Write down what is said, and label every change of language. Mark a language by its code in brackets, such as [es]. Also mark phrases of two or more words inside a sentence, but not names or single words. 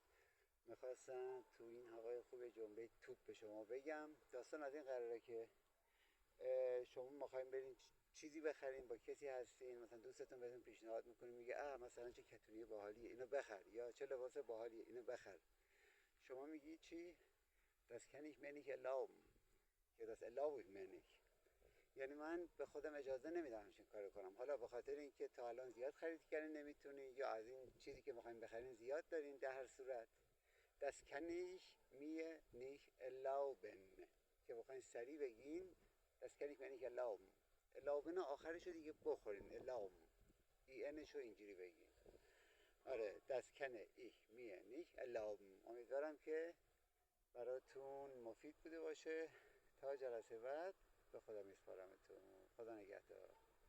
[fa] میخواستم تو این هوای خوب جنبه توپ به شما بگم. داستان از این قراره که شما میخوایم برین چیزی بخرین، با کسی هستین، مثلا دوستتون بهتون پیشنهاد میکنه، میگه مثلا چه کتونی باحالیه اینو بخر، یا چه لباس باحالیه اینو بخر. شما میگی چی؟ [de] Das kann ich mir nicht erlauben. یا das erlaube ich mir nicht. [fa] یعنی من به خودم اجازه نمیدم همچین کارو کنم. حالا به خاطر اینکه تا الان زیاد خرید کردین نمیتونین، یا از این چیزی که میخواین بخرین زیاد دارین. در هر صورت [de] das kann ich mir nicht erlauben [fa] که بخواین سریع بگین [de] das kann ich mir nicht erlauben. [fa] erlauben آخرشو دیگه بخورین. erlauben اینشو اینجوری بگین. [de] آره das kann ich mir nicht erlauben. [fa] امیدوارم که براتون مفید بوده باشه. تا جلسه بعد به خدا میسپارمتون. خدا نگهدار.